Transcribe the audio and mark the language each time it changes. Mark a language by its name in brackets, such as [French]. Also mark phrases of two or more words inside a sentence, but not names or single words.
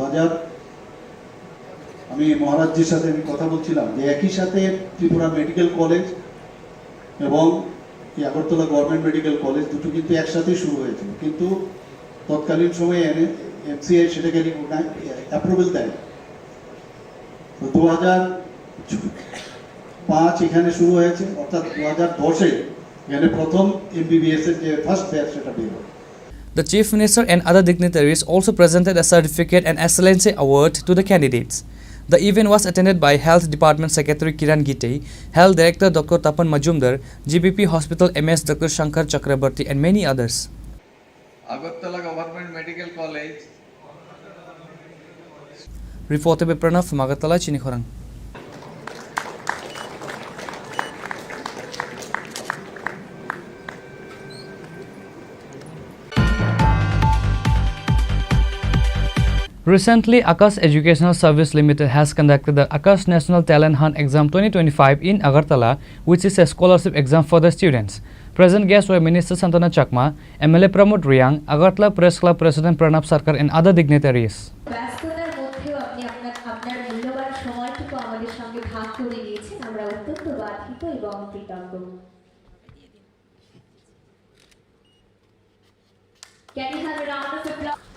[Bangla] আমি মহারাজজির সাথে আমি কথা বলছিলাম যে একই সাথে ত্রিপুরা মেডিকেল কলেজ এবং আগরতলা গভর্নমেন্ট মেডিকেল কলেজ দুটো কিন্তু একসাথেই শুরু হয়েছিল, কিন্তু তৎকালীন সময়ে এমসিআই সেটাকে অ্যাপ্রুভেল দেয়। তো 2005 এখানে শুরু হয়েছে, অর্থাৎ 2010-এ এখানে প্রথম এমবিবিএস এর যে [English] first batch [Bangla] সেটা বের হয়। [English] The Chief Minister and other dignitaries also presented a certificate and excellency award to the candidates. The event was attended by Health Department Secretary Kiran Gite, Health Director Dr. Tapan Majumdar, GBP Hospital MS Dr. Shankar Chakrabarti and many others. Agartala Government Medical College. Reported by Pranav from Agartala, Chini Khorang. Recently, Akash Educational Service Limited has conducted the Akash National Talent Hunt Exam 2025 in Agartala, which is a scholarship exam for the students. Present guests were Minister Santana Chakma, MLA Pramod Riyang, Agartala Press Club President Pranab Sarkar and other dignitaries. Can you have a round of applause?